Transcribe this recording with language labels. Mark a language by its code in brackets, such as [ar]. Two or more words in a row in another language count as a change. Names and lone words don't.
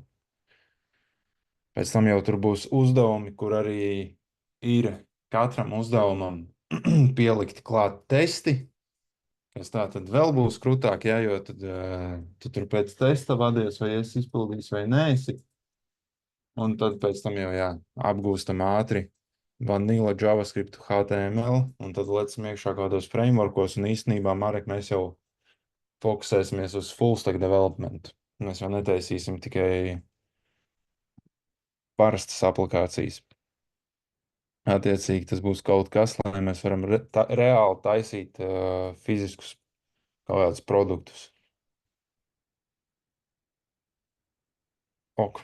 [lv] Pēc tam jau tur būs uzdevumi, kur arī ir katram uzdevumam pielikti klāt testi, kas tā tad vēl būs krūtāk, jā, jo tad tu tur pēc testa vadies, vai esi izpildījis vai neesi. Un tad pēc tam jau, jā, apgūstam ātri vanilla JavaScript HTML, un tad lecam iekšā kādos frameworkos, un īstenībā, Marek, mēs jau fokusēsimies uz [en] full stack development. [lv] Mēs jau netaisīsim tikai parastas aplikācijas. Attiecīgi tas būs kaut kas, lai mēs varam reāli taisīt fiziskus kaut kādus produktus. Ok.